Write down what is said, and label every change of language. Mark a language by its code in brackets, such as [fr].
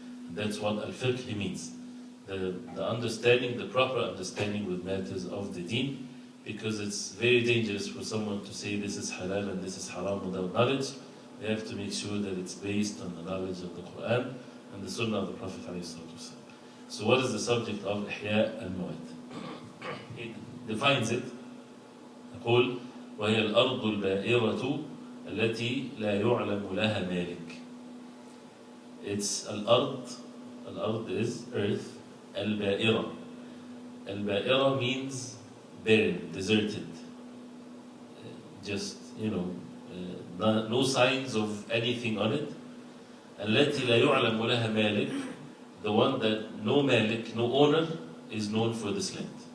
[en] And that's what al-fiqh means. The understanding, the proper understanding with matters of the deen, because it's very dangerous for someone to say this is halal and this is haram without knowledge. They have to make sure that it's based on the knowledge of the Quran and the sunnah of the Prophet ﷺ. So what is the subject of ihya al-mawat? It defines it. [ar] يقول وهي الأرض البائرة التي لا يعلم لها مالك. [en] It's al-ard is earth, al-ba'ira. Al-ba'ira means barren, deserted. Just, no signs of anything on it. [ar] التي لا يعلم لها مالك, [en] the one that no malik, no owner, is known for this land.